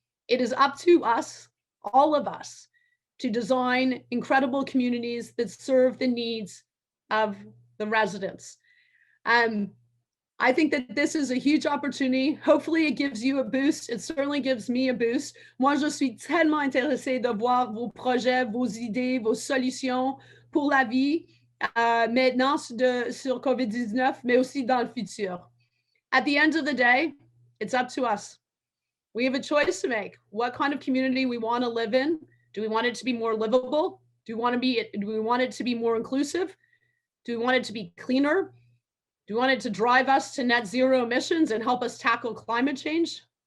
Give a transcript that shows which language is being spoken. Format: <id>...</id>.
<en>It is up to us, all of us, to design incredible communities that serve the needs of the residents. I think that this is a huge opportunity. Hopefully it gives you a boost. It certainly gives me a boost.</en> <fr>Moi, je suis tellement intéressée de voir vos projets, vos idées, vos solutions pour la vie, maintenant sur COVID-19, mais aussi dans le futur.</fr> <en>At the end of the day, it's up to us. We have a choice to make. What kind of community we want to live in? Do we want it to be more livable? Do we want it to be more inclusive? Do we want it to be cleaner? Do we want it to drive us to net zero emissions and help us tackle climate change?</en>